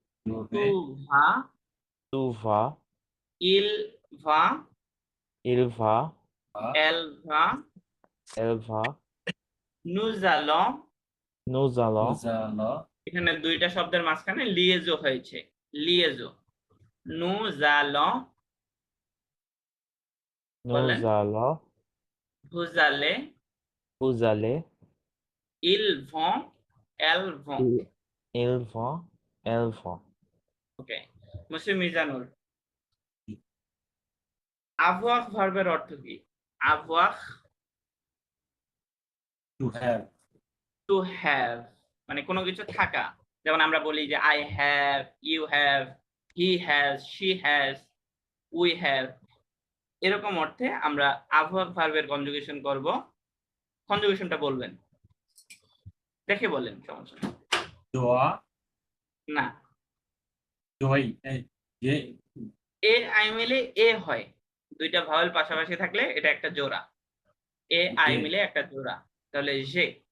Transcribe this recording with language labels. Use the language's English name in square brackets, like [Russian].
[French] tu vas, tu vas, il va, il va, elle va, elle va, nous allons। nous allons, [Bangla] এখানে দুইটা শব্দের মাঝখানে লিয়েজো হয়েছে, লিয়েজো। [French] nous allons, [Bangla] বললেন, [French] nous allons, vous allez, vous allez, ils vont, elles vont। ils vont, elles vont. [Bangla] ওকে, মুসলিম Mizanur, avoir ভার্বের অর্থ কি? [French] avoir, [English] To have. to have, [Bangla] মানে কোনো কিছু থাকা। যেমন আমরা বলি যে [English] I have, you have, he has, she has, we have, [Bangla] এরকম অর্থে আমরা avoir ভার্বের কনজুগেশন করব। কনজুগেশনটা বলবেন, দেখে বলেন, সমস্যা নেই। দোয়া, না, দোয়াই, যে এ আই মিলে এ হয়, দুইটা ভাওয়েল পাশাপাশি থাকলে এটা একটা জোড়া, এ আই মিলে একটা জোড়া, তাহলে যে।